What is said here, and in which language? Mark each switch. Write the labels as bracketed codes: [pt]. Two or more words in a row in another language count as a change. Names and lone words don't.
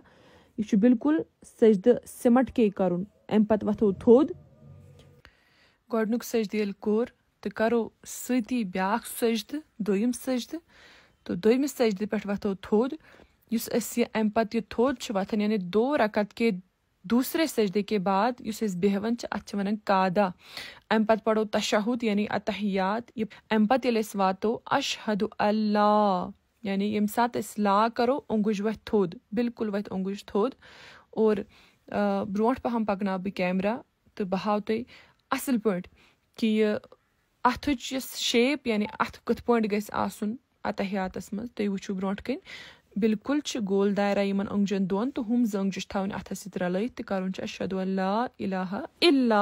[ks] یہِ چھُ بِلکُل سجدٕ سِمٹ کے کرُن. اَمہِ پتہٕ وۄتھو تھوٚد. گۄڈنیُک سجدٕ ییٚلہِ کوٚر تہٕ کرو سۭتی بیاکھ سجدٕ دوٚیِم سجدٕ تہٕ دوٚیمہِ سجدٕ پٮ۪ٹھ وۄتھو تھوٚد. یُس أسۍ یہِ اَمہِ پتہٕ یہِ تھوٚد چھُ وۄتھان یعنی [ur] 2 رکت کے دوٗسرے سجدے کے بعد [ks] یُس أسۍ بیٚہوان چھِ اَتھ چھِ وَنان قادا. اَمہِ پتہٕ پرو تشہُد یعنی اتحیات. اَمہِ پتہٕ ییٚلہِ أسۍ واتو [ar] اشہدُ اللہ [ks] یعنی ییٚمہِ ساتہٕ أسۍ لا کرو اونٛگُج وۄتھِ تھوٚد بِلکُل وۄتھِ اونٛگُج تھوٚد. اور برونٛٹھ پہم پکناو بہٕ کیمرا تہٕ بہٕ ہاو تۄہہِ اصٕل پٲٹھۍ کہِ یہِ اتھٕچ یۄس شیپ یعنی اتھٕ کِتھ پٲٹھۍ گژھِ آسُن اتحیاتس منٛز تُہۍ وٕچھِو برونٛٹھ کَنۍ بِلکُل چھِ گول دایرا یِمن اونٛگجن دۄن تہٕ ہُم 2 زنٛگجہِ چھِ تھاوٕنۍ اتھس سۭتۍ رلٲیِتھ تہٕ کرُن چھُ [ar] اشہدُ اللہ الہ الا.